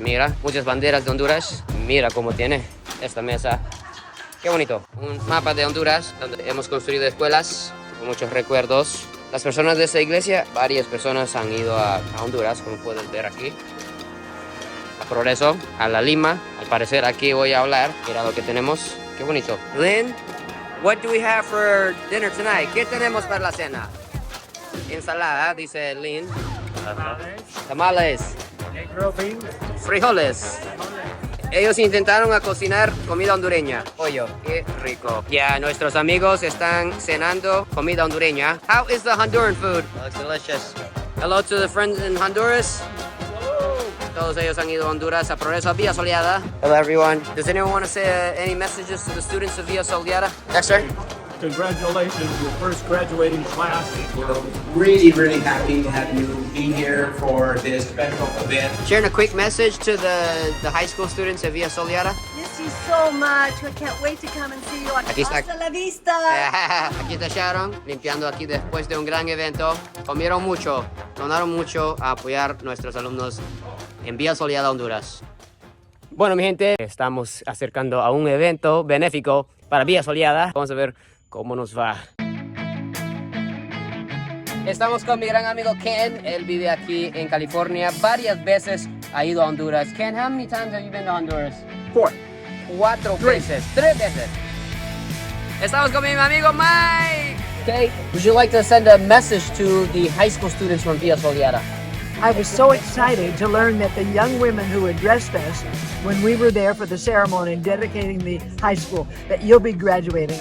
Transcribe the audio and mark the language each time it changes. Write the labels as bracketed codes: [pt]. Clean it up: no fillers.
[es] Mira, muchas banderas de Honduras. Mira cómo tiene esta mesa. Qué bonito. Un mapa de Honduras donde hemos construido escuelas con muchos recuerdos. Las personas de esta iglesia, varias personas han ido a Honduras, como pueden ver aquí. A Progreso, a La Lima. Al parecer aquí voy a hablar. Mira lo que tenemos. Qué bonito. [en] Lynn, what do we have for dinner tonight? [es] ¿Qué tenemos para la cena? Ensalada, dice Lynn. Tamales. Frijoles. Ellos intentaron cocinar comida hondureña. Pollo, qué rico. Ya, nuestros amigos están cenando comida hondureña. [en] How is the Honduran food? Looks delicious. Hello to the friends in Honduras. [es] Todos ellos han ido a Honduras a Progreso, Villa Soleada. [en] Hello everyone. Does anyone want to say any messages to the students of Villa Soleada? Yes, sir. Congratulations, your first graduating class. We're really, really happy to have you be here for this special event. Sharing a quick message to the high school students of Villa Soleada. Miss you so much. I can't wait to come and see you. [es] Aquí está. Hasta la vista. Aquí está Sharon, limpiando aquí después de un gran evento. Comieron mucho, donaron mucho a apoyar nuestros alumnos en Villa Soleada, Honduras. Bueno, mi gente, estamos acercando a un evento benéfico para Villa Soleada. Vamos a ver cómo nos va. Estamos con mi gran amigo Ken. Él vive aquí en California. Varias veces ha ido a Honduras. [en] Ken, how many times have you been to Honduras? 4. [es] 4 veces. 3 veces. Estamos con mi amigo Mike. [en] Okay, would you like to send a message to the high school students from Villa Soleada? I was so excited to learn that the young women who addressed us when we were there for the ceremony dedicating the high school, that you'll be graduating.